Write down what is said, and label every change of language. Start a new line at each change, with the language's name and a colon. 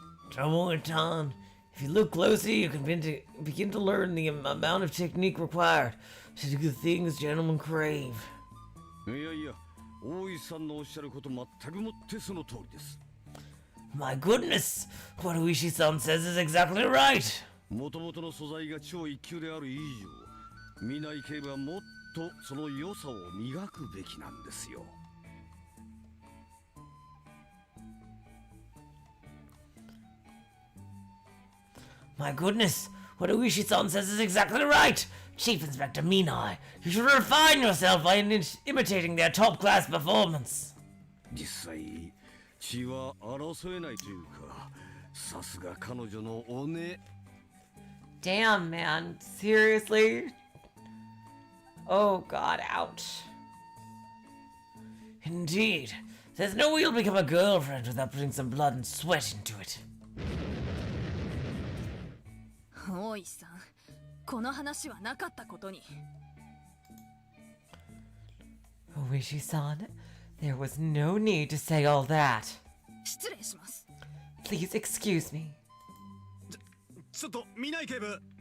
English: Tomoe-chan, if you look closely, you can begin to learn the amount of technique required to do the things gentlemen crave.
Japanese: いやいや、大石さんのおっしゃること全くもってその通りです。
English: My goodness, what Uishi-san says is exactly right.
Japanese: もともとの素材が超一級である以上、見ない警部はもっとその良さを磨くべきなんですよ。
English: My goodness, what Uishi-san says is exactly right. Chief Inspector Minai, you should refine yourself by imitating their top-class performance.
Japanese: 実際、血は争えないというか、さすが彼女のおね。
English: Damn, man. Seriously? Oh god, ouch. Indeed, there's no way you'll become a girlfriend without putting some blood and sweat into it.
Japanese: 大石さん、この話はなかったことに。
English: Oishi-san, there was no need to say all that.
Japanese: 失礼します。
English: Please excuse me.
Japanese: ちょっと見ない警部。